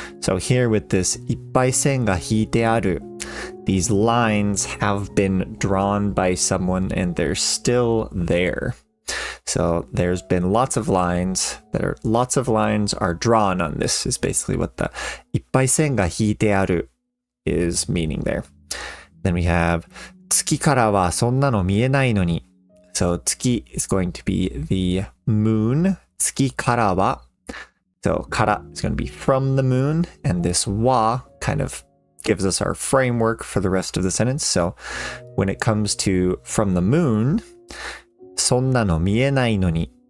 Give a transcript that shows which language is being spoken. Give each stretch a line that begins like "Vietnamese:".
English: So here with this
Japanese: いっぱい線が引いてある,
English: these lines have been drawn by someone and they're still there. So there's been lots of lines are drawn on this is basically what the
Japanese: いっぱい線が引いてある
English: is meaning there. Then we have
Japanese: 月からはそんなの見えないのに.
English: So 月 is going to be the moon.
Japanese: 月からは.
English: So から is going to be from the moon, and this wa kind of gives us our framework for the rest of the sentence. So when it comes to from the moon,
Japanese: そんなの見えないのに.